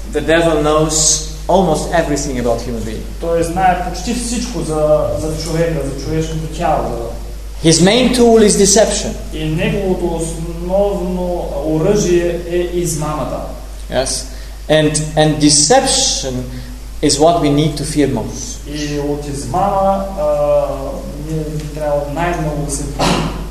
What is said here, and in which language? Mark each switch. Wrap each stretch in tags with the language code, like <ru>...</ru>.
<en>the devil knows almost everything about human being.</en> <bg>Той знае почти всичко за човека, за човешкото тяло.</bg> <en>His main tool is deception.</en> <bg>И неговото основно оръжие е измамата.</bg> <en>Yes. And deception is what we need to fear most.</en> <bg>И от измама ние трябва най-много да се бъдем.</bg>